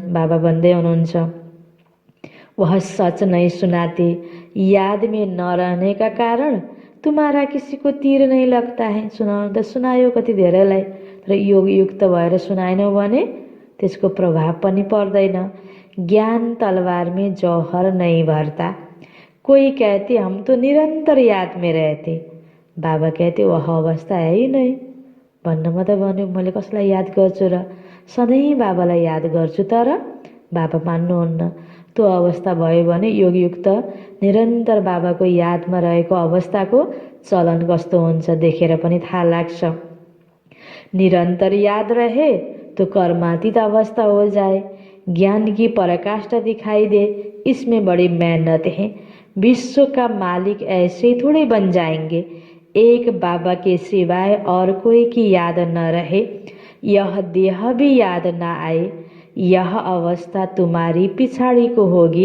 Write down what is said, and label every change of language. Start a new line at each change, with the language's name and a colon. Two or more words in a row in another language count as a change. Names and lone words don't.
Nepali: बाबा भन्दै हुनुहुन्छ
Hindi: वह सच नहीं सुनाते, याद में न रहने का कारण तुम्हारा किसी को तीर नहीं लगता है।
Nepali: सुनाउनु त सुनायो कति धेरैलाई, तर योग युक्त भएर सुनाएनौ भने त्यसको प्रभाव पनि पर्दैन।
Hindi: ज्ञान तलवार में जौहर नहीं भरता। कोई कहते हम तो निरंतर याद में रहते, बाबा कहते वह अवस्था है ही नहीं।
Nepali: भन्नमा त भन्यो मैले कसलाई याद गर्छु र, सधैँ बाबालाई याद गर्छु, तर बाबा मान्नुहुन्न। त्यो अवस्था भयो भने योगयुक्त निरन्तर बाबाको यादमा रहेको अवस्थाको चलन कस्तो हुन्छ देखेर पनि थाहा लाग्छ।
Hindi: निरंतर याद रहे तो कर्मातीत अवस्था हो जाए, ज्ञान की पराकाष्ठा दिखाई दे, इसमें बड़ी मेहनत है। विश्व का मालिक ऐसे ही थोड़े बन जाएंगे, एक बाबा के सिवाय और कोई की याद न रहे, यह देह भी याद न आए, यह अवस्था तुम्हारी पिछाड़ी को होगी।